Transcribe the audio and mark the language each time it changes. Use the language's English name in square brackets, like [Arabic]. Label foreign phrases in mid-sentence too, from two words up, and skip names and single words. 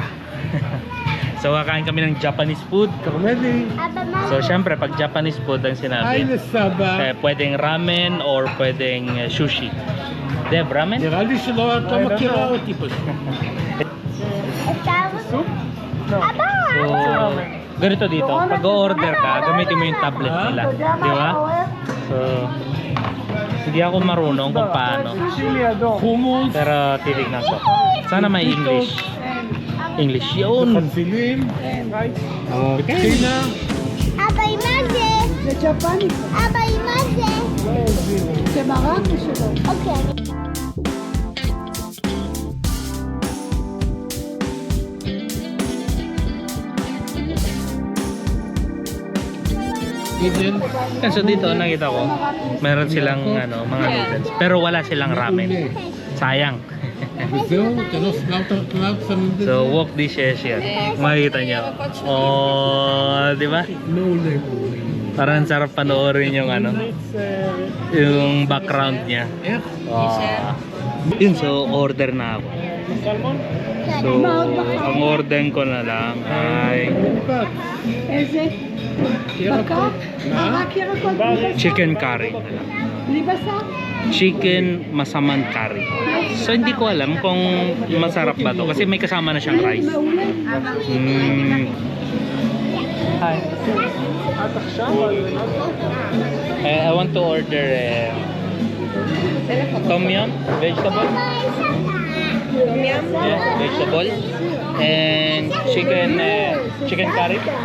[Filipino] So kakain kami ng [English] Japanese food. [Filipino] So syempre pag [English] Japanese food [Filipino] ang sinabi, pwedeng ramen or pwedeng sushi. Deb, ramen? [Hebrew] נראה לי שלא אתה מכירה אותי פשוט. [Filipino] So ganito dito, pag order ka, gamitin mo yung tablet nila, di ba? So hindi ako marunong kung paano, [Hebrew] חומוס, [Filipino] pero titignan ko. Sana may English. English yun. [Hebrew] חצילים, טחינה, אבא עם מה זה? זה ג'פני, אבא עם מה זה? זה מרק שלו. אוקיי. אידן, [Filipino] Yan, so dito nakita ko, meron silang ano, mga noodles, pero wala silang ramen. Sayang. [Hebrew] וזהו, אתה לא סגרת שמים בזה? [Filipino] So [English] wok dishes [Filipino] yan. Makikita nyo. Oh, di ba? [Hebrew] מעולה. [Filipino] Parang sarap panoorin yung ano, yung background niya. [Hebrew] איך? [Filipino] Oh. Yun, so order na ako. So ang order ko na lang ay [Hebrew] מרפק. איזה? בקר? רק ירקות בלי בשר? [English] chicken curry [Filipino] na lang. [Hebrew] בלי בשר? [English] Chicken masaman curry. [Filipino] So hindi ko alam kung masarap ba to kasi may kasama na siyang rice. [Hebrew] מעולה. [English] Hi. I want to order tom yum vegetable. Yeah, vegetable and chicken curry.